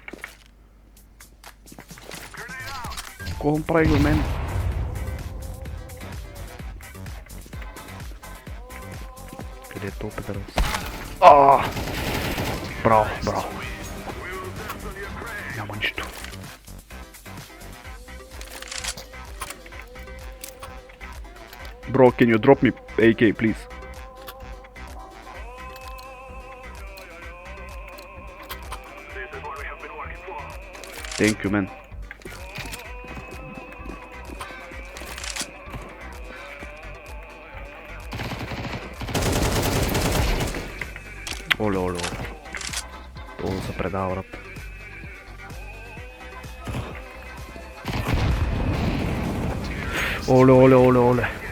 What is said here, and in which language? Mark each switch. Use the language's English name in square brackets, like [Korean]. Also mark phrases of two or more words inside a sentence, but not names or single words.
[Bulgarian] Какво прави до мен? Къде е този педърс? Браво. Няма нищо. [English] Bro, can you drop me AK, please? Thank you, man. [Bulgarian] Оле. Това се предава, брат. Оле.